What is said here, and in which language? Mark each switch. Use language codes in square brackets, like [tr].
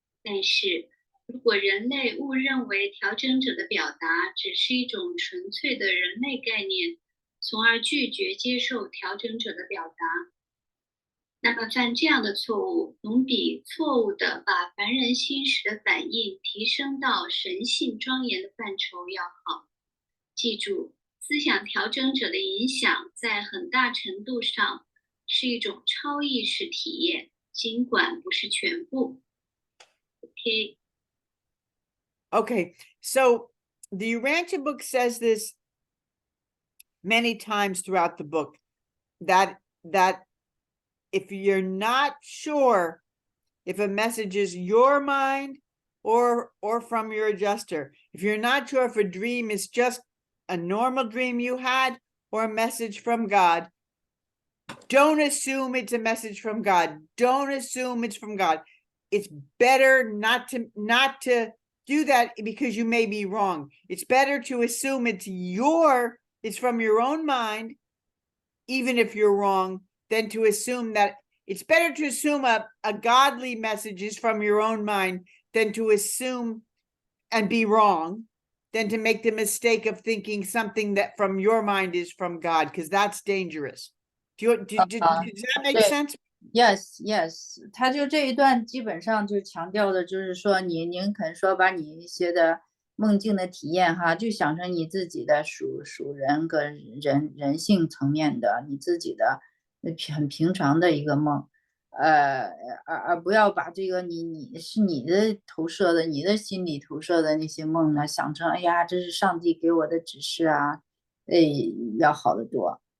[zh] 但是，如果人类误认为调整者的表达只是一种纯粹的人类概念，从而拒绝接受调整者的表达，那么犯这样的错误，总比错误的把凡人心识的反应提升到神性庄严的范畴要好。记住，思想调整者的影响在很大程度上是一种超意识体验，尽管不是全部。 [en] Okay, so the Urantia book says this many times throughout the book, that if you're not sure if a message is your mind or from your adjuster, if you're not sure if a dream is just a normal dream you had or a message from God, don't assume it's a message from God. Don't assume it's from God. It's better not to do that because you may be wrong. It's better to assume it's from your own mind, even if you're wrong, than to assume that it's better to assume a godly message is from your own mind than to assume and be wrong, than to make the mistake of thinking something that from your mind is from God, because that's dangerous. Does that make sense? [zh] Yes, 他就这一段基本上就强调的就是说，你宁肯说把你一些的梦境的体验哈，就想成你自己的属人跟人性层面的你自己的很平常的一个梦，而不要把这个你是你的投射的，你的心理投射的那些梦呢，想成哎呀，这是上帝给我的指示啊，要好得多。